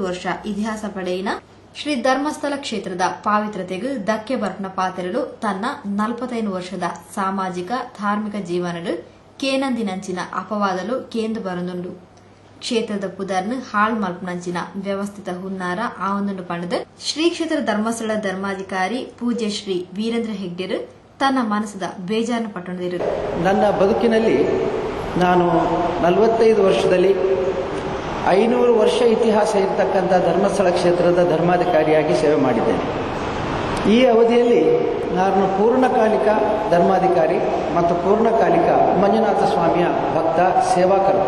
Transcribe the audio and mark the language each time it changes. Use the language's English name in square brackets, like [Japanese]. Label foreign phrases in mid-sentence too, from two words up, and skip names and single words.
[Tulu] ವರ್ಷ ಇತಿಹಾಸ ಪಡೆಯಿನ ಶ್ರೀ ಧರ್ಮಸ್ಥಳ ಕ್ಷೇತ್ರದ ಪಾವಿತ್ರತೆಗೂ ಧಕ್ಕೆ ಬರ್ಪನ ಪಾತ್ರರು ತನ್ನ 45 ವರ್ಷದ ಸಾಮಾಜಿಕ ಧಾರ್ಮಿಕ ಜೀವನಡು ಕೇನಂದಿನಂಚಿನ ಅಪವಾದಲು ಕೇಂದು ಬರಂದುಂಡು ಕ್ಷೇತ್ರದ ಪುದರ್ನು ಹಾಳ್ ಮಲ್ಪನಂಚಿನ ವ್ಯವಸ್ಥಿತ ಹುನ್ನಾರ ಆವೊಂದುಂಡು ಪಂಡದ ಶ್ರೀ ಕ್ಷೇತ್ರ ಧರ್ಮಸ್ಥಳ ಧರ್ಮಾಧಿಕಾರಿ ಪೂಜ್ಯ ಶ್ರೀ ವೀರೇಂದ್ರ ಹೆಗ್ಡೆರು ತನ್ನ ಮನಸ್ಸದ ಬೇಜಾರನ್ನು ಪಟ್ಟೊಂಡಿರು. [Kannada] ನನ್ನ ಬದುಕಿನಲ್ಲಿ ನಾನು 45 ವರ್ಷದಲ್ಲಿ 500 ವರ್ಷ ಇತಿಹಾಸ ಇರತಕ್ಕಂಥ ಧರ್ಮಸ್ಥಳ ಕ್ಷೇತ್ರದ ಧರ್ಮಾಧಿಕಾರಿಯಾಗಿ ಸೇವೆ ಮಾಡಿದ್ದೇನೆ. ಈ ಅವಧಿಯಲ್ಲಿ ನಾನು ಪೂರ್ಣಕಾಲಿಕ ಧರ್ಮಾಧಿಕಾರಿ ಮತ್ತು ಪೂರ್ಣಕಾಲಿಕ ಮಂಜುನಾಥ ಸ್ವಾಮಿಯ ಭಕ್ತ ಸೇವಾಕರ್ತ.